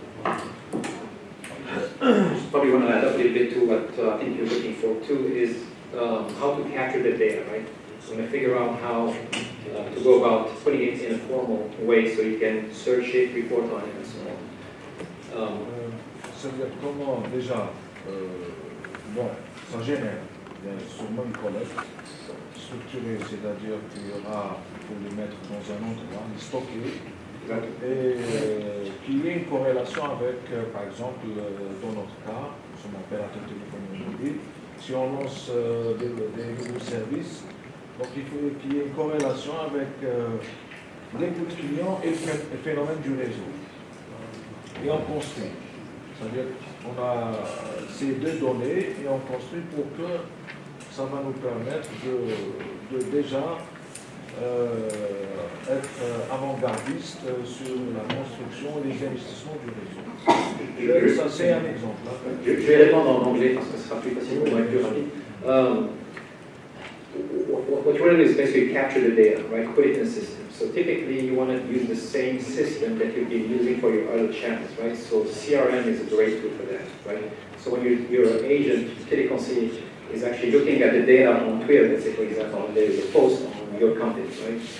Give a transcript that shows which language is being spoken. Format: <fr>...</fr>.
<en>Probably want to add up a little bit to what I think you're looking for too is how to capture the data, right? So want to figure out how to go about putting it in a formal way so you can search it, report on it, and so on.</en> <fr>C'est-à-dire comment déjà, bon, ça génère, il y a sûrement une collecte structurée, c'est-à-dire qu'il y aura, il faut les mettre dans un endroit, les stocker, et qu'il y ait une corrélation avec, par exemple, dans notre cas, sur mon opérateur téléphonique mobile, si on lance des nouveaux services, donc il faut qu'il y ait une corrélation avec les coûts de clients et le phénomène du réseau. Et on construit. C'est-à-dire qu'on a ces deux données et on construit pour que ça va nous permettre de déjà être avant-gardiste sur la construction et les investissements du réseau. Ça, c'est un exemple. Je vais répondre en anglais parce que ce sera plus facile pour être plus rapide.</fr> <en>What you want to do is basically capture the data, right? Put it in a system. So typically you want to use the same system that you've been using for your other channels, right? So CRM is a great tool for that, right? So when your agent, teleconseiller, is actually looking at the data on Twitter, let's say for example, and there is a post on your company, right?</en>